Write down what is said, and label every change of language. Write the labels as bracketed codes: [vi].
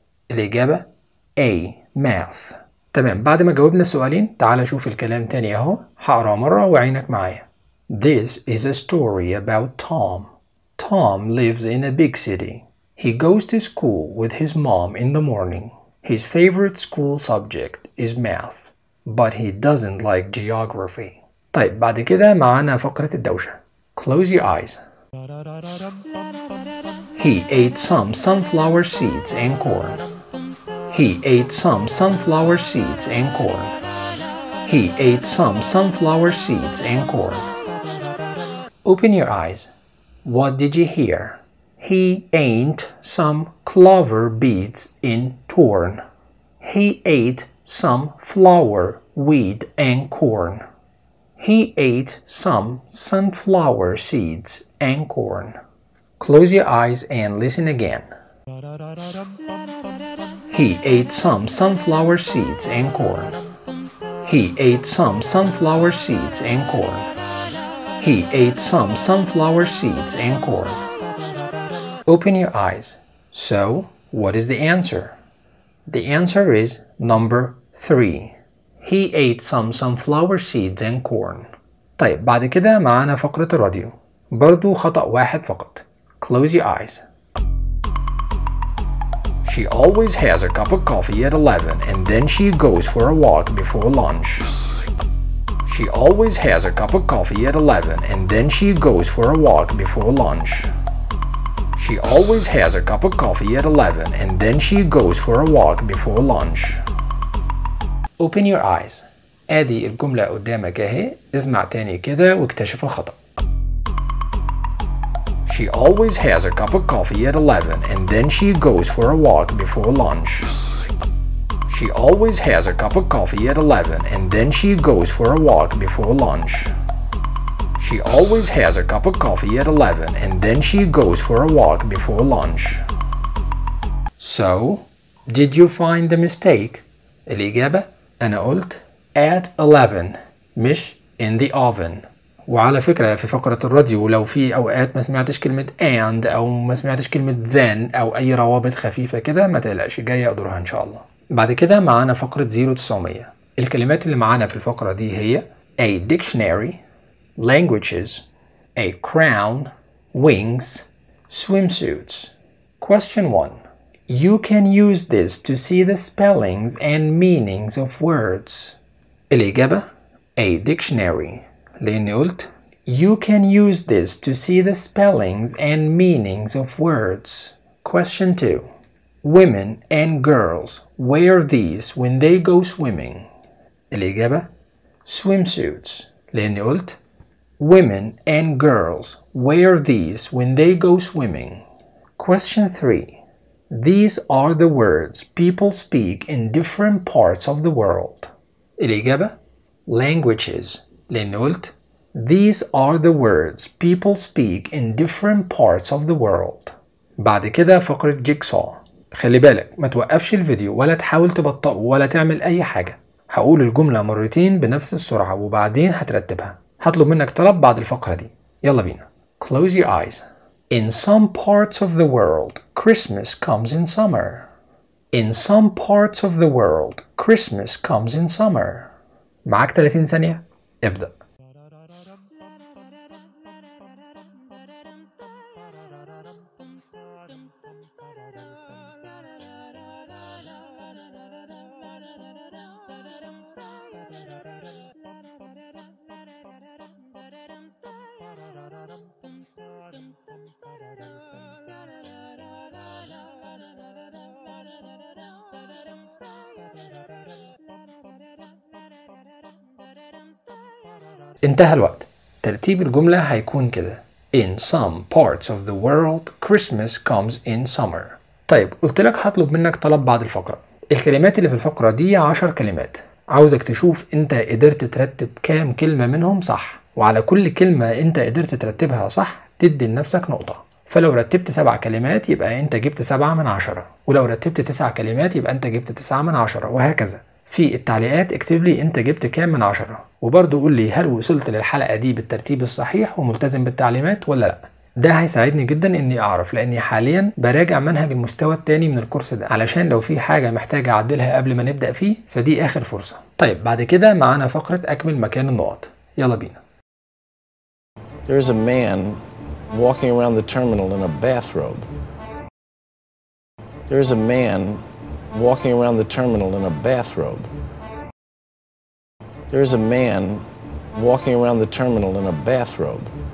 [ar] الإجابة A. Math. تمام، بعد ما جاوبنا السؤالين تعال شوف الكلام تاني اهو، هقرا مرة وعينك معايا. [en] This is a story about Tom. Tom lives in a big city. He goes to school with his mom in the morning. His favorite school subject is math, but he doesn't like geography. [ar] طيب بعد كده معانا فقرة الدوشة. [en] Close your eyes. He ate some sunflower seeds and corn. He ate some sunflower seeds and corn. He ate some sunflower seeds and corn. Open your eyes. What did you hear? He ate some clover beads in corn. He ate some flower wheat and corn. He ate some sunflower seeds and corn. Close your eyes and listen again. He ate some sunflower seeds and corn. He ate some sunflower seeds and corn. He ate some sunflower seeds and corn. Open your eyes. So, what is the answer? The answer is number 3. He ate some sunflower seeds and corn. [ar] طيب بعد كده معانا فقرة الراديو. برضو خطأ واحد فقط. [en] Close your eyes. She always has a cup of coffee at 11 and then she goes for a walk before lunch. She always has a cup of coffee at 11 and then she goes for a walk before lunch. She always has a cup of coffee at 11 and then she goes for a walk before lunch. Open your eyes. [ar] ادي الجملة قدامك اهي. اسمع تاني كده واكتشف الخطأ. [en] She always has a cup of coffee at 11 and then she goes for a walk before lunch. She always has a cup of coffee at 11 and then she goes for a walk before lunch. She always has a cup of coffee at 11 and then she goes for a walk before lunch. So, did you find the mistake? [ar] الإجابة أنا قلت [en] at 11 [ar] مش [en] in the oven. [ar] وعلى فكرة في فقرة الراديو لو في أوقات ما سمعتش كلمة and أو ما سمعتش كلمة then أو أي روابط خفيفة كده ما تقلقش جاية أقدرها إن شاء الله. بعد كده معانا فقرة 0900. الكلمات اللي معانا في الفقرة دي هي [en] a dictionary, languages, a crown, wings, swimsuits. Question 1. You can use this to see the spellings and meanings of words. [ar] الإجابة [en] a dictionary. [ar] لأني قلت [en] you can use this to see the spellings and meanings of words. Question 2. Women and girls wear these when they go swimming. [ar] الإجابة [en] swimsuits. [ar] لأني قلت [en] women and girls wear these when they go swimming. Question 3. These are the words people speak in different parts of the world. [ar] الإجابة [en] languages. [ar] لأني قلت [en] these are the words people speak in different parts of the world. [ar] بعد كده فقرة جيكسو. خلي بالك ما توقفش الفيديو ولا تحاول تبطئه ولا تعمل اي حاجة. هقول الجملة مرتين بنفس السرعة وبعدين هترتبها. هطلب منك طلب بعد الفقرة دي. يلا بينا. [en] Close your eyes. In some parts of the world, Christmas comes in summer. In some parts of the world, Christmas comes in summer. [ar] معك 30 ثانية. ابدأ. انتهى الوقت. ترتيب الجملة هيكون كده. [en] In some parts of the world, Christmas comes in summer. [ar] طيب قلت لك هطلب منك طلب بعد الفقرة. الكلمات اللي في الفقرة دي 10 كلمات. عاوزك تشوف انت قدرت ترتب كام كلمة منهم صح. وعلى كل كلمة انت قدرت ترتبها صح تدي لنفسك نقطة. فلو رتبت 7 كلمات يبقى انت جبت 7 من 10. ولو رتبت 9 كلمات يبقى انت جبت 9 من 10 وهكذا. في التعليقات اكتب لي انت جبت كام من 10. وبرضو قول لي هل وصلت للحلقة دي بالترتيب الصحيح وملتزم بالتعليمات ولا لا. ده هيساعدني جدا اني اعرف لاني حاليا براجع منهج المستوى الثاني من الكورس ده علشان لو في حاجة محتاجة اعدلها قبل ما نبدأ فيه فدي اخر فرصة. طيب بعد كده معانا فقرة اكمل مكان النقط. يلا بينا. [en] There is a man walking around the terminal in a bathrobe. There is a man walking around the terminal in a bathrobe. There is a man walking around the terminal in a bathrobe.